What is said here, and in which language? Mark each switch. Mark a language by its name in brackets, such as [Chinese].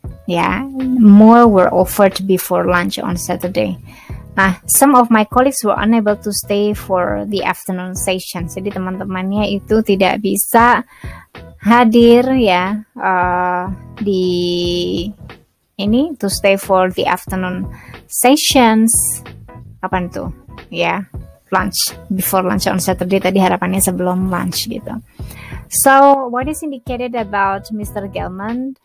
[English] Ya, more were offered before lunch on Saturday. Nah, some of my colleagues were unable to stay for the afternoon session. [Indonesian] Jadi teman-temannya itu tidak bisa hadir ya di ini [English] to stay for the afternoon sessions. [Indonesian] Kapan tuh? Ya, lunch, before lunch on Saturday. Tadi harapannya sebelum lunch gitu. [English] So, what is indicated about Mr. Gelman?